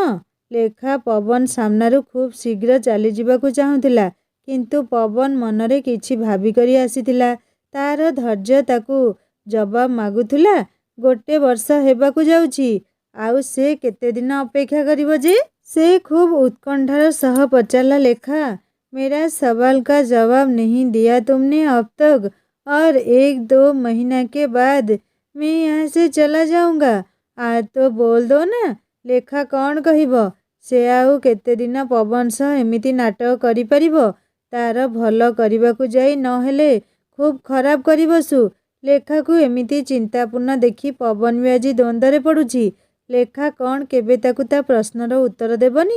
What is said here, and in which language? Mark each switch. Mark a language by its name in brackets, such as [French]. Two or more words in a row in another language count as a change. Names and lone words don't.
[Odia] ଲେଖା ପବନ ସାମ୍ନାରୁ ଖୁବ୍ ଶୀଘ୍ର ଚାଲିଯିବାକୁ ଚାହୁଁଥିଲା। କିନ୍ତୁ ପବନ ମନରେ କିଛି ଭାବିକରି ଆସିଥିଲା। ତାର ଧୈର୍ଯ୍ୟ ତାକୁ ଜବାବ ମାଗୁଥିଲା। 1 ବର୍ଷ ହେବାକୁ ଯାଉଛି। ଆଉ ସେ କେତେଦିନ ଅପେକ୍ଷା କରିବ ଯେ? ସେ ଖୁବ୍ ଉତ୍କଣ୍ଠାର ସହ ପଚାରିଲା, ଲେଖା, [Hindi] मेरा सवाल का जवाब नहीं दिया तुमने अब तक, और 1-2 महीना के बाद मैं यहाँ से चला जाऊँगा। आज तो बोल दो ना। [Odia] ଲେଖା କ'ଣ କହିବ? ସେ ଆଉ କେତେଦିନ ପବନ ସହ ଏମିତି ନାଟକ କରିପାରିବ? ତାର ଭଲ କରିବାକୁ ଯାଇ ନହେଲେ ଖୁବ୍ ଖରାପ କରି ବସୁ। ଲେଖାକୁ ଏମିତି ଚିନ୍ତାପୂର୍ଣ୍ଣ ଦେଖି ପବନ ବି ଆଜି ଦ୍ୱନ୍ଦ୍ୱରେ ପଡ଼ୁଛି। ଲେଖା କ'ଣ କେବେ ତାକୁ ତା ପ୍ରଶ୍ନର ଉତ୍ତର ଦେବନି?